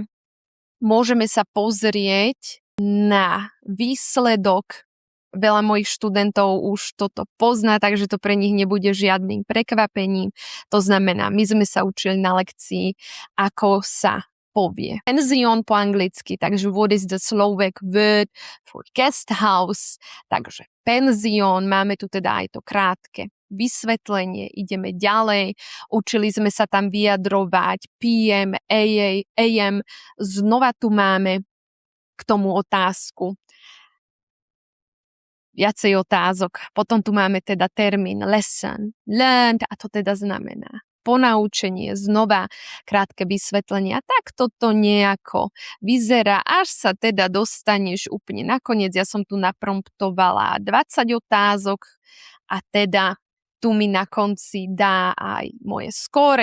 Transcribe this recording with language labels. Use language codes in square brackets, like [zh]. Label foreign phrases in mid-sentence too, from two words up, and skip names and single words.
[sk] Môžeme sa pozrieť na výsledok. Veľa mojich študentov už toto pozná, takže to pre nich nebude žiadnym prekvapením. To znamená, my sme sa učili na lekcii, ako sa povie penzión po anglicky, takže [en] what is the Slovak word for guest house, [sk] takže penzión, máme tu teda aj to krátke vysvetlenie, ideme ďalej, učili sme sa tam vyjadrovať PM, AM, znova tu máme k tomu otázku. Viacej otázok. Potom tu máme teda termín [en] lesson, learned [sk] a to teda znamená ponaučenie, znova krátke vysvetlenie. A tak toto nejako vyzerá, až sa teda dostaneš úplne nakoniec. Ja som tu napromptovala 20 otázok a teda tu mi na konci dá aj moje skóre.